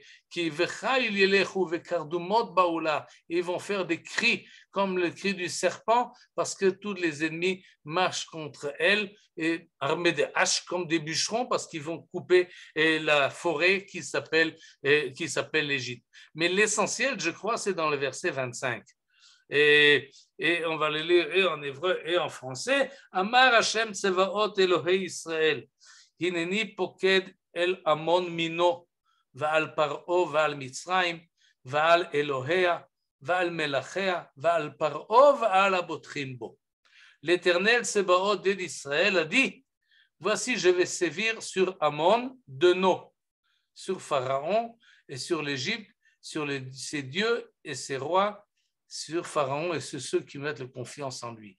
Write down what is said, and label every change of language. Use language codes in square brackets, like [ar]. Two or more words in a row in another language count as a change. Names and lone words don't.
[fr] Ils vont faire des cris comme le cri du serpent parce que tous les ennemis marchent contre elles et armés de haches comme des bûcherons parce qu'ils vont couper la forêt qui s'appelle l'Égypte. Mais l'essentiel, je crois, c'est dans le verset 25. Et on va le lire et en hébreu et en français. [he] אמר השם צבאות אלהי ישראל הנני פוקד אל אמון מנא, ועל פרעה ועל מצרים ועל אלוהיה ועל מלכיה ועל פרעה ועל הבוטחים בו. [fr] L'Éternel Tsebaoth d'Israël a dit, voici je vais sévir sur Amon de No, sur Pharaon et sur l'Égypte, sur ses dieux et ses rois, sur Pharaon et sur ceux qui mettent confiance en lui.